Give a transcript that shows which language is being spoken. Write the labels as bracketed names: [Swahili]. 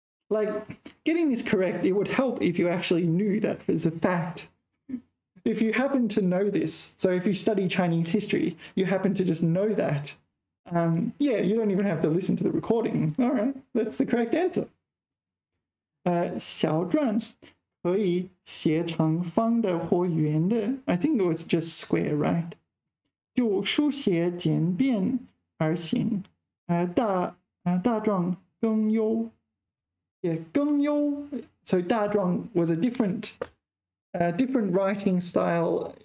[English] Like, getting this correct, it would help if you actually knew that as a fact. If you happen to know this, so if you study Chinese history, you happen to just know that, yeah, you don't even have to listen to the recording. All right, that's the correct answer. [Chinese] 小篆可以写成方的或圆的. [English] I think it was just square, right? [Chinese] 就书写简便而行.大篆更优. [English] Yeah, 更优. So 大篆 was a different writing style.